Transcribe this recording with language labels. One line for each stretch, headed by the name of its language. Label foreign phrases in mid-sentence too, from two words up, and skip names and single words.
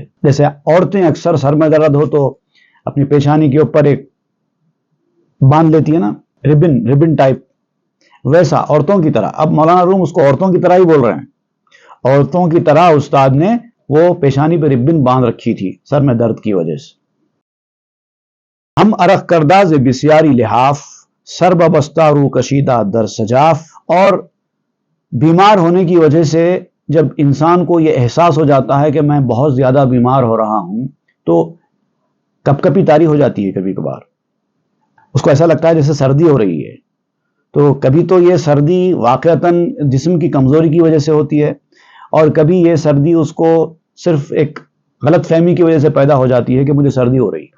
Urdu: جیسے عورتیں اکثر سر میں درد ہو تو اپنی پیشانی کے اوپر ایک باندھ لیتی ہے نا،
English: ribbon type,
Urdu: ویسا عورتوں کی طرح. اب مولانا روم اس کو عورتوں کی طرح ہی بول رہے ہیں. عورتوں کی طرح استاد نے وہ پیشانی پہ ربن باندھ رکھی تھی سر میں درد کی وجہ سے.
Persian: ہم عرق کردہ ز بسیاری لحاف سر ببستہ رو کشیدہ در سجاف.
Urdu: اور بیمار ہونے کی وجہ سے جب انسان کو یہ احساس ہو جاتا ہے کہ میں بہت زیادہ بیمار ہو رہا ہوں، تو کپ کپی طاری ہو جاتی ہے. کبھی کبھار اس کو ایسا لگتا ہے جیسے سردی ہو رہی ہے. تو کبھی تو یہ سردی واقعتاً جسم کی کمزوری کی وجہ سے ہوتی ہے، اور کبھی یہ سردی اس کو صرف ایک غلط فہمی کی وجہ سے پیدا ہو جاتی ہے کہ مجھے سردی ہو رہی ہے.